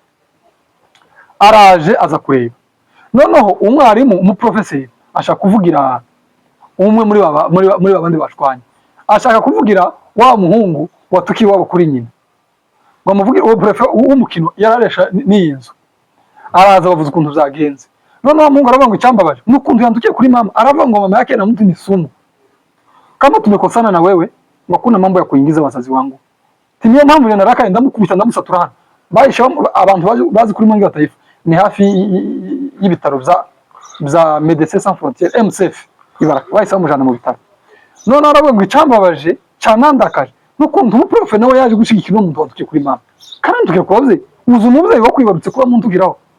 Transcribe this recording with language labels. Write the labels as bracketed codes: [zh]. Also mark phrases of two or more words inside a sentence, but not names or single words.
[rw] Araje aza kureba, noneho umwarimu umuprofeseri ashaka kuvugira umwe muri babandi bashwanye, ashaka kuvugira wa muhungu watukiye wabo kuri nyina ngo amuvugira uwo prefe w'umukino yararesha n'iyi nzu. Araza bavuze ukuntu byagenze, noneho muhungu aravuga ngo icyambabaje n'ukuntu yandukiye kuri mama, aravuga ngo [sw] mama yake na mtu ni sumu, kama tumekosana na wewe [rw] ngo [sw] kuna mambo ya kuingiza wazazi wangu. [rw] Niyo mpamvu rero narakaye ndamukubita ndamusatura hano. Bahisha abantu bazi kuri Mwenge wa Taifa ni hafi y'ibitaro bya Médecins Sans Frontières MSF Ibaraka, bahise bamujana mu bitaro. Noneho aravuga ngo icyambabaje cyanandakaje n'ukuntu umuprofe nawe yaje gushigikira umuntu wandukiye kuri mama, kandi tukekobye uzi umubyeyi wo kwibarutse kuba muntu ugiraho.